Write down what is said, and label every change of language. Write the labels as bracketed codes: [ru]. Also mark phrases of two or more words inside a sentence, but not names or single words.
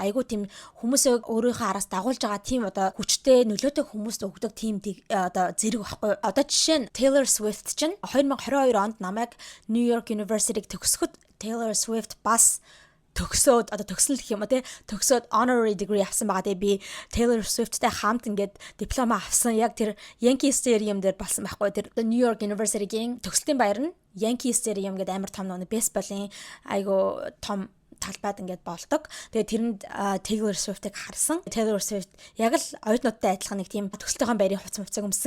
[mn] Айгүй тийм хүмүүсээ өөрийнхөө араас дагуулж байгаа тийм одоо хүчтэй нөлөөтэй хүмүүст өгдөг тийм одоо зэрэг байхгүй. Одоо жишээ нь Taylor Swift чинь 2022 онд намайг New York University-г төгсөхөд Taylor Swift бас төгсөөд одоо төгсөн л гэх юм уу те төгсөөд [en] honorary degree [mn] авсан байгаа. Тэгээ би Taylor Swift-тэй хамт ингээд диплома авсан. Яг тэр Yankee Stadium дээр болсон байхгүй. Тэр New York University-гийн төгсөлтийн баяр нь Yankee Stadium гэдэг амар том нэг бейсболын айгу том талбайд ингээд болдог. Тэгээ тэрэнд Taylor Swift-ыг харсан. Taylor Swift яг л оюутнуудтай адилхан нэг тийм төгсөлтийн баярын хувцас өмсөн.